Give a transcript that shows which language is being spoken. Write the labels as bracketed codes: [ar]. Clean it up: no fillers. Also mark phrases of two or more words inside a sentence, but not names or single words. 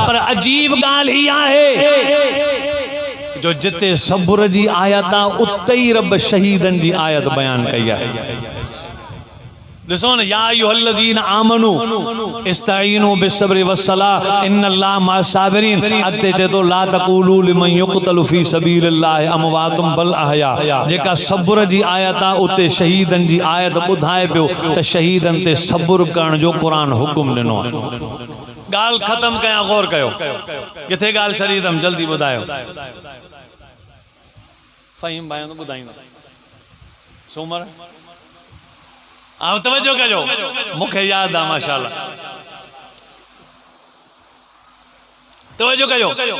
[sd] पर अजीब ॻाल्हि ही आहे जो जिते सब्र जी आयत आहे उते ही रब शहीदनि जी आयत बयान कई आहे। ॾिसो न, [ar] يا أيها الذين آمنوا استعينوا بالصبر والصلاة إن الله مع الصابرين. [sd] अॻिते चए तो [ar] لا تقولوا لمن يقتل في سبيل الله أموات بل أحياء. [sd] जेका सब्र जी आयत आहे उते शहीदनि जी आयत ॿुधाए पियो त शहीदनि ते सब्र करण जो क़ुरान हुकुम ॾिनो आहे। ॻाल्हि ख़त्म कयां, गौर कयो, किथे ॻाल्हि छॾींदमि जल्दी ॿुधायो। फ़हीम भाई तो ॿुधाईंदो सूमर तवज्जो कजो, मूंखे यादि आहे माशाअल्लाह, तवज्जो कजो।